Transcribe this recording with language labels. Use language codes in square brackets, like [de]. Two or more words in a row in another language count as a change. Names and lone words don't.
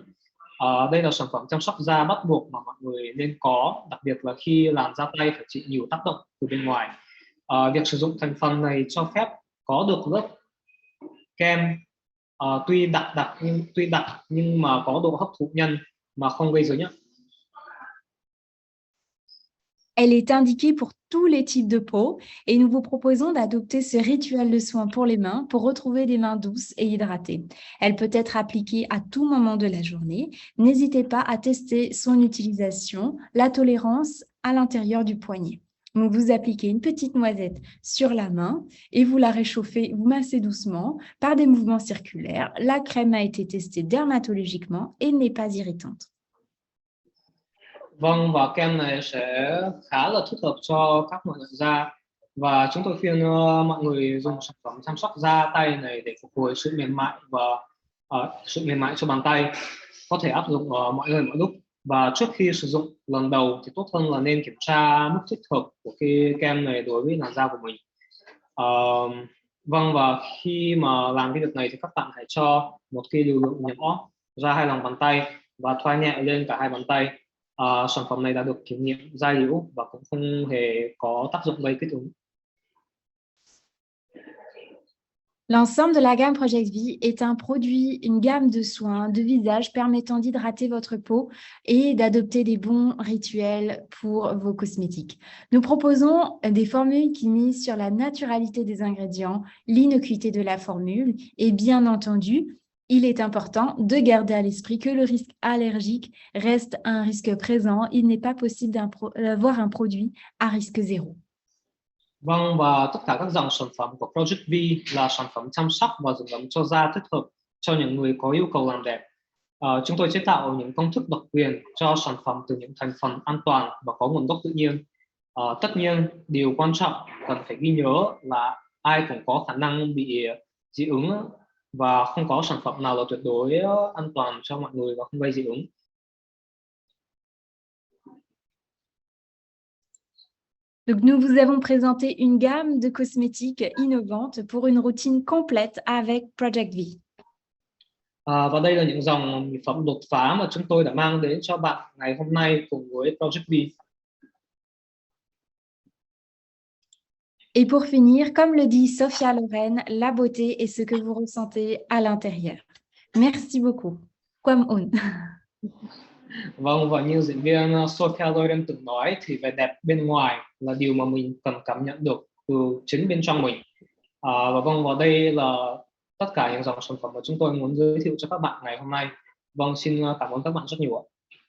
[vi] Đây là sản phẩm chăm sóc da bắt buộc mà mọi người nên có, đặc biệt là khi làn da tay phải chịu nhiều tác động từ bên ngoài. Việc sử dụng thành phần này cho phép có được lớp kem tuy đặc nhưng mà có độ hấp thụ nhanh mà không gây rối nhá. [fr] Elle est indiquée pour tous les types de peau et nous vous proposons d'adopter ce rituel de soin pour les mains pour retrouver des mains douces et hydratées. Elle peut être appliquée à tout moment de la journée. N'hésitez pas à tester son utilisation, la tolérance à l'intérieur du poignet. Donc, vous appliquez une petite noisette sur la main et vous la réchauffez, vous massez doucement par des mouvements circulaires. La crème a été testée dermatologiquement et n'est pas irritante. [vi] Vâng, và kem này sẽ khá là thích hợp cho các mọi loại da, và chúng tôi khuyên mọi người dùng sản phẩm chăm sóc da tay này để phục hồi sự mềm mại và sự mềm mại cho bàn tay, có thể áp dụng ở mọi nơi mọi lúc. Và trước khi sử dụng lần đầu thì tốt hơn là nên kiểm tra mức thích hợp của cái kem này đối với làn da của mình. Vâng, và khi mà làm cái việc này thì các bạn hãy cho một cái liều lượng nhỏ ra hai lòng bàn tay và thoa nhẹ lên cả hai bàn tay. Sản phẩm này đã được kiểm nghiệm da liễu và cũng không hề có tác dụng gây kích ứng. [fr] L'ensemble de la gamme Project V est un produit, une gamme de soins de visage permettant d'hydrater votre peau et d'adopter des bons rituels pour vos cosmétiques. Nous proposons des formules qui misent sur la naturalité des ingrédients, l'innocuité de la formule et bien entendu, il est important de garder à l'esprit que le risque allergique reste un risque présent. Il n'est pas possible d'avoir un produit à risque zéro. [vi] Vâng, và tất cả các dòng sản phẩm của Project V là sản phẩm chăm sóc và dưỡng ẩm cho da thích hợp cho những người có yêu cầu làm đẹp. Chúng tôi chế tạo những công thức độc quyền cho sản phẩm từ những thành phần an toàn và có nguồn gốc tự nhiên. Tất nhiên, điều quan trọng cần phải ghi nhớ là ai cũng có khả năng bị dị ứng, và không có sản phẩm nào là tuyệt đối an toàn cho mọi người và không gây dị ứng. [fr] Donc, nous vous avons présenté une gamme de cosmétiques innovantes pour une routine complète avec Project V. [vi] Và đây là những dòng mỹ phẩm đột phá mà chúng tôi đã mang đến cho bạn ngày hôm nay cùng với Project V. [fr] Et pour finir, comme le dit Sophia Loren, la beauté est ce que vous ressentez à l'intérieur. Merci beaucoup. [vi] Quam on. Vâng, và như diễn viên Sophia Loren từng nói thì vẻ đẹp bên ngoài là điều mà mình cần cảm nhận được từ chính bên trong mình. Và vâng, và đây là tất cả những dòng sản phẩm mà chúng tôi muốn giới thiệu cho các bạn ngày hôm nay. Vâng, xin cảm ơn các bạn rất nhiều ạ.